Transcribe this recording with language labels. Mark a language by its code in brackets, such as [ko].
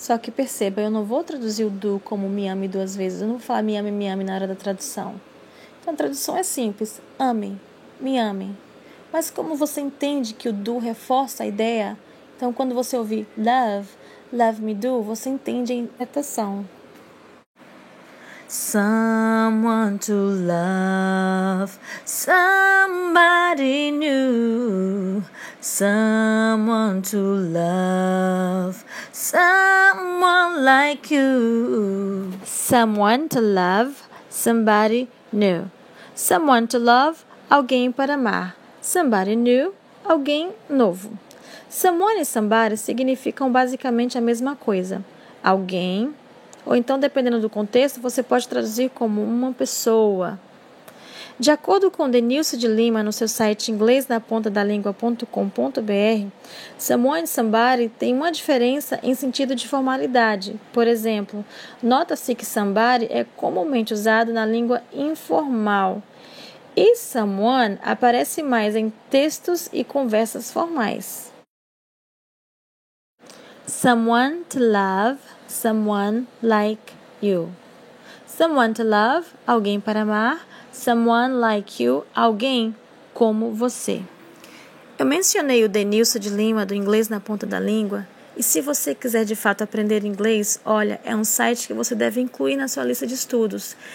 [pt] Só que perceba, eu não vou traduzir o do como me ame duas vezes. Eu não vou falar me ame na hora da tradução. Então, a tradução é simples. Ame, me ame. Mas como você entende que o do reforça a ideia, então quando você ouvir [en] love, love me do, [pt] você entende a interpretação. [en] Someone to love, somebody new. Someone to love, someone like you. Someone to love, somebody new. Someone to love, [pt] alguém para amar. [en] Somebody new, [pt] alguém novo. Someone e somebody significam basicamente a mesma coisa. Alguém, ou então, dependendo do contexto, você pode traduzir como uma pessoa. De acordo com Denilson de Lima, no seu site inglesnapontadalingua.com.br, someone e somebody têm uma diferença em sentido de formalidade. Por exemplo, nota-se que somebody é comumente usado na língua informal e someone aparece mais em textos e conversas formais. [en] Someone to love, someone like you. Someone to love, [pt] alguém para amar. [en] Someone like you, [pt] alguém como você. Eu mencionei o Denilson de Lima do Inglês na Ponta da Língua. E se você quiser de fato aprender inglês, olha, é um site que você deve incluir na sua lista de estudos.